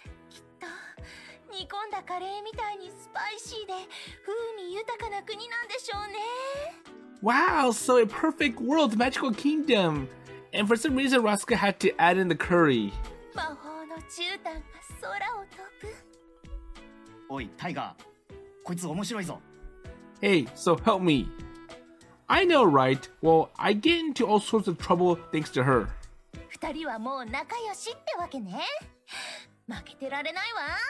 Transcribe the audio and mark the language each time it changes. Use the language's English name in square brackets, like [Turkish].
[Japanese] きっと煮込んだカレーみたいにスパイシーで風味豊かな国なんでしょうね。 [English] Wow, so a perfect world, magical kingdom. And for some reason, Rasuka had to add in the curry. [Japanese] 魔法の絨毯が空を飛ぶ。おいタイガー、こいつ面白いぞ。 [English] Hey, so help me. I know, right? Well, I get into all sorts of trouble thanks to her. [Japanese] 二人はもう仲良しってわけね。負けてられないわ。